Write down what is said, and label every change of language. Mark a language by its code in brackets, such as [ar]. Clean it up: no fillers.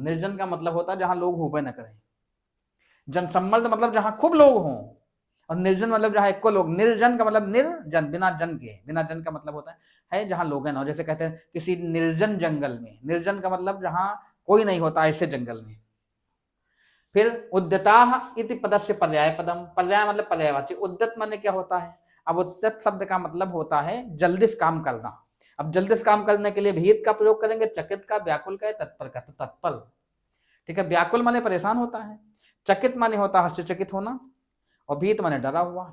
[hi] निर्जन का मतलब होता है जहां लोग होबे न करें। जनसम्मर्द मतलब जहां खूब लोग हों, और निर्जन मतलब जहां एको लोग। निर्जन का मतलब निर्जन, बिना जन के। बिना जन का मतलब होता है जहां लोग न हो। जैसे कहते हैं किसी निर्जन जंगल में, निर्जन का मतलब जहां कोई नहीं होता, ऐसे जंगल में। [sa] फिर उद्यताः इति पदस्य पर्याय पदम। [hi] पर्याय मतलब पर्यायवाची। उद्यत माने क्या होता है? अब उद्यत शब्द का मतलब होता है जल्दी से काम करना। अब जल्दी से काम करने के लिए भीत का प्रयोग करेंगे, चकित का, व्याकुल का, तत्पर का। तो तत्पर। ठीक है। व्याकुल माने परेशान होता है, चकित माने होता है आश्चर्यचकित होना, और भीत माने डरा हुआ।